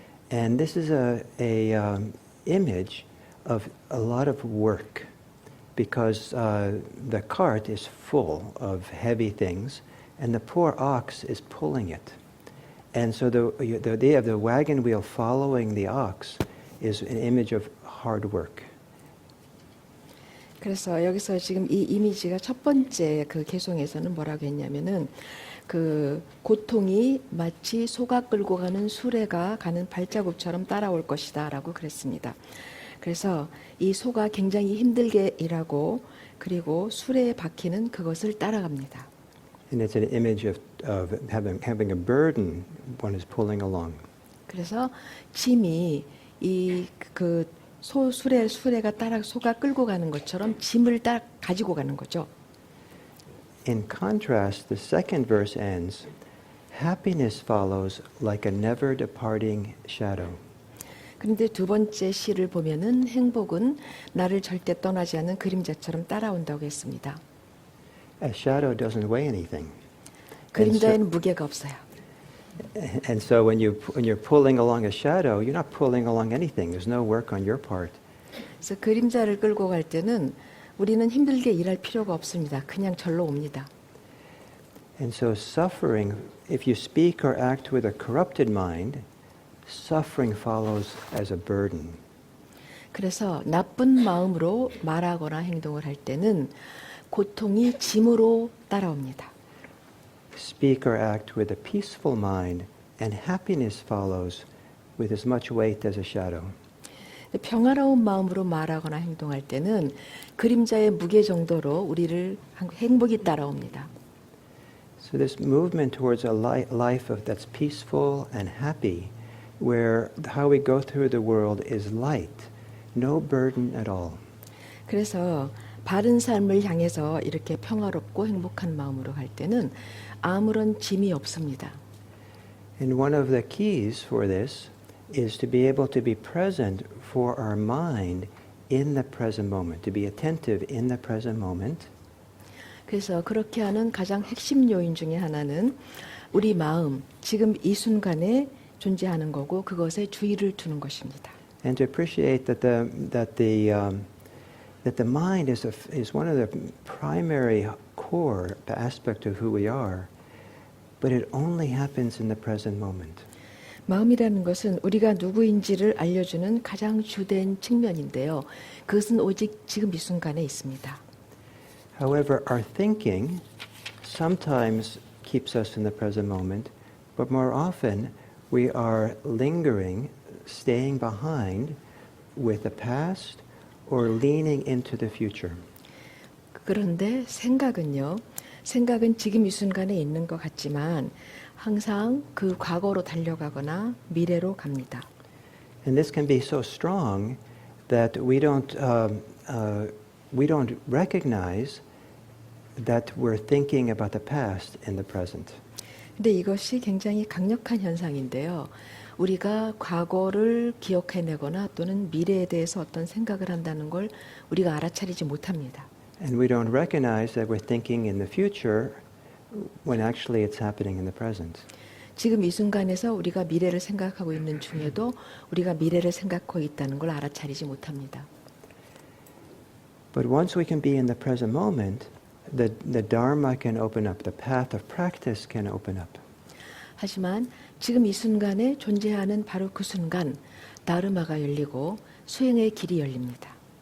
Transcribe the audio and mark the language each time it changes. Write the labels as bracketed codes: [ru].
[en] And this is a image of a lot of work because the cart is full of heavy things and the poor ox is pulling it. And so the idea of the wagon wheel following the ox is an image of hard work. [ko] 그래서 여기서 지금 이 이미지가 첫 번째 그 개송에서는 뭐라고 했냐면은 그 고통이 마치 소가 끌고 가는 수레가 가는 발자국처럼 따라올 것이다라고 그랬습니다. 그래서 이 소가 굉장히 힘들게 일하고 그리고 수레의 바퀴는 그것을 따라갑니다. [en] And it's an image of having a burden one is pulling along. [ko] 그래서 짐이 이 그 수레가 소가 끌고 가는 것처럼 짐을 가지고 가는 거죠. [en] In contrast, the second verse ends, happiness follows like a never departing shadow. [ko] 그런데 두 번째 시를 보면은 행복은 나를 절대 떠나지 않는 그림자처럼 따라온다고 했습니다. [en] A shadow doesn't weigh anything. [ko] 그림자에는 무게가 없어요. [en] And so when you're pulling along a shadow, you're not pulling along anything. There's no work on your part. [ko] 그래서 그림자를 끌고 갈 때는 우리는 힘들게 일할 필요가 없습니다. 그냥 절로 옵니다. [en] And so suffering, if you speak or act with a corrupted mind, suffering follows as a burden. [ko] 그래서 나쁜 마음으로 말하거나 행동을 할 때는 고통이 짐으로 따라옵니다. [en] Speak or act with a peaceful mind, and happiness follows with as much weight as a shadow. [ko] 평화로운 마음으로 말하거나 행동할 때는 그림자의 무게 정도로 우리를 행복이 따라옵니다. [en] So this movement towards a life that's peaceful and happy, where how we go through the world is light, no burden at all. [ko] 그래서 바른 삶을 향해서 이렇게 평화롭고 행복한 마음으로 갈 때는 아무런 짐이 없습니다. [en] And one of the keys for this is to be able to be present for our mind in the present moment, to be attentive in the present moment. [ko] 그래서 그렇게 하는 가장 핵심 요인 중에 하나는 우리 마음, 지금 이 순간에 존재하는 거고 그것에 주의를 두는 것입니다. [en] And to appreciate that the mind is one of the primary core aspect of who we are, but it only happens in the present moment. [ko] 마음이라는 것은 우리가 누구인지를 알려주는 가장 주된 측면인데요. 그것은 오직 지금 이 순간에 있습니다. [en] However, our thinking sometimes keeps us in the present moment, but more often we are lingering, staying behind with the past or leaning into the future. [ko] 그런데 생각은 지금 이 순간에 있는 것 같지만 항상 그 과거로 달려가거나 미래로 갑니다. [en] And this can be so strong that we don't recognize that we're thinking about the past in the present. [ko] 근데 이것이 굉장히 강력한 현상인데요. 우리가 과거를 기억해내거나 또는 미래에 대해서 어떤 생각을 한다는 걸 우리가 알아차리지 못합니다. [en] And we don't recognize that we're thinking in the future when actually it's happening in the present. [ko] 지금 이 순간에서 우리가 미래를 생각하고 있는 중에도 우리가 미래를 생각하고 있다는 걸 알아차리지 못합니다. [en] But once we can be in the present moment, the Dharma can open up, the path of practice can open up. [ko] 하지만 지금 이 순간에 존재하는 바로 그 순간 다르마가 열리고 수행의 길이 열립니다.